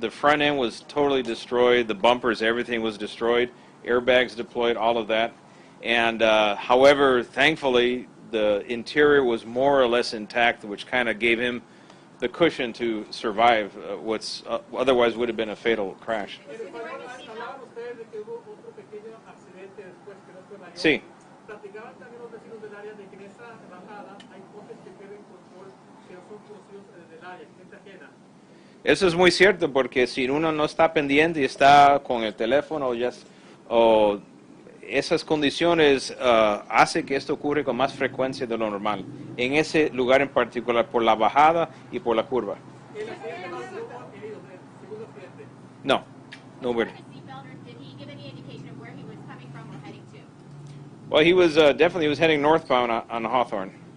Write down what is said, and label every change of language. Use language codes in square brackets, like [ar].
[en] The front end was totally destroyed. The bumpers, everything was destroyed. Airbags deployed, all of that. And however, thankfully, the interior was more or less intact, which kind of gave him the cushion to survive what's otherwise would have been a fatal crash. [es] Hablaban ustedes de que hubo otro pequeño accidente después que no fue mayor. Sí. Platicaban también los vecinos del área de que en esa bajada hay coches que pierden control, que no son conocidos del área, gente ajena. Eso es muy cierto, porque si uno no está pendiente y está con el teléfono o esas condiciones hace que esto ocurre con más frecuencia de lo normal, en ese lugar en particular, por la bajada y por la curva. El accidente no hubo heridos, el segundo accidente. No, no [en] Wearing weird. a seatbelt, or did he give any indication of where he was coming from or heading to? Well, he was definitely heading northbound on Hawthorne.